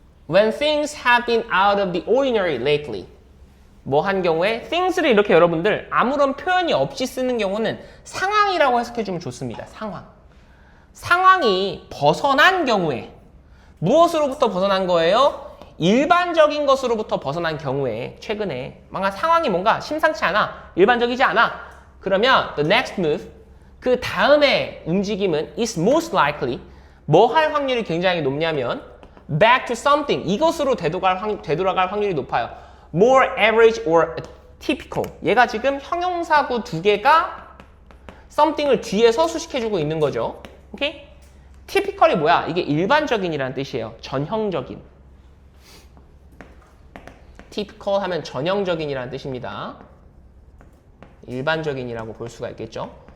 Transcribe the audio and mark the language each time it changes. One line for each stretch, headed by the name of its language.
English: When things have been out of the ordinary lately.
Korean: 뭐 한 경우에 things를 이렇게 여러분들 아무런 표현이 없이 쓰는 경우는 상황이라고 해석해주면 좋습니다. 상황이 벗어난 경우에 무엇으로부터 벗어난 거예요? 일반적인 것으로부터 벗어난 경우에 최근에 뭔가 상황이 뭔가 심상치 않아, 일반적이지 않아. 그러면
English: the next move,
Korean: 그 다음에 움직임은
English: is most likely,
Korean: 뭐 할 확률이 굉장히 높냐면
English: back to something,
Korean: 이것으로 되돌아갈 확률이 높아요.
English: more average or typical.
Korean: 얘가 지금 형용사구 두 개가 something을 뒤에서 수식해주고 있는 거죠. 오케이? typical이 뭐야? 이게 일반적인이라는 뜻이에요. 전형적인. typical 하면 전형적인이라는 뜻입니다. 일반적인이라고 볼 수가 있겠죠.